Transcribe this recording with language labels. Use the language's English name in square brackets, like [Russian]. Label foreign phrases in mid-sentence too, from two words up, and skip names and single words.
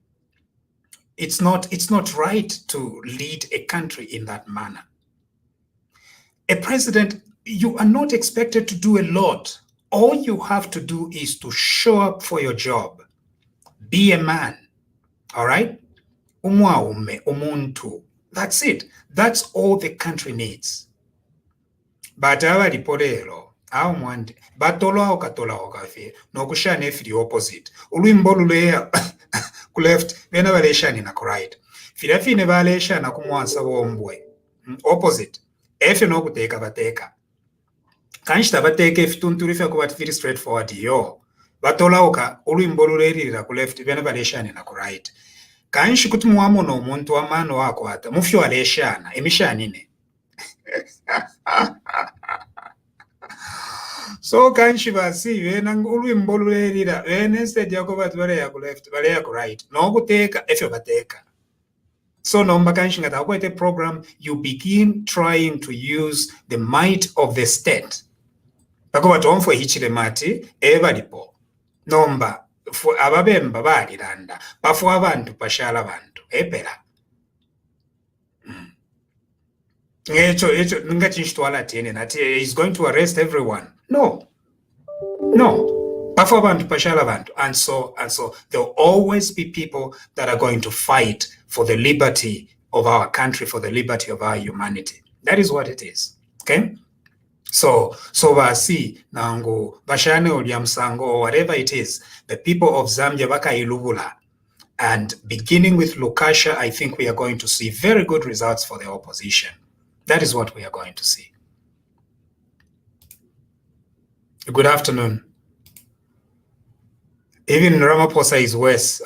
[English] It's not right to lead a country in that manner. A president, you are not expected to do a lot. All you have to do is to show up for your job. Be a man. All right? [Bemba] Umwaume, umuntu. [English] That's it. That's all the country needs. [Bemba] But abaliporero, awumwandi, batolwawo katolawo kafe, nokushana efiri opposite. Ulwimbo luleya ku left, bena baleshani na ku right. Filafine baleshana ku Mwansawombwe. Opposite. Efe nokuteeka bateeka. Kanshita bateeka efitunturife kuba [English] very straightforward [Bemba] yo. Batolawo ka ulwimbo lulerira ku left, bena baleshani na ku right. Kanshi kuti muwamono omuntu w'amaani wakwata mufyo aleshana emishanine. So kanshi basi bena ulwimbo lulerira bena instead yako batu baleya ku left baleya ku right nokuteeka efyo bateeka. [English] So [Bemba] nomba kanshi ngata akwete [English] program, you begin trying to use the might of the state. [Bemba] Bako batomfwe Hichilema ati balipo nomba ababemba baliranda bafu abantu bashala abantu epera echo ngachishitwala tene nati [English] is going to arrest everyone. [Bemba] No bafu abantu bashala abantu. [English] And so there will always be people that are going to fight for the liberty of our country, for the liberty of our humanity. That is what it is. Okay, so [Bemba] basi nangu bashane olyamsango [English] or whatever it is, the people of Zambia bakailubula, and beginning with Lukashya, I think we are going to see very good results for the opposition. That is what we are going to see. Good afternoon. Even Ramaphosa is worse.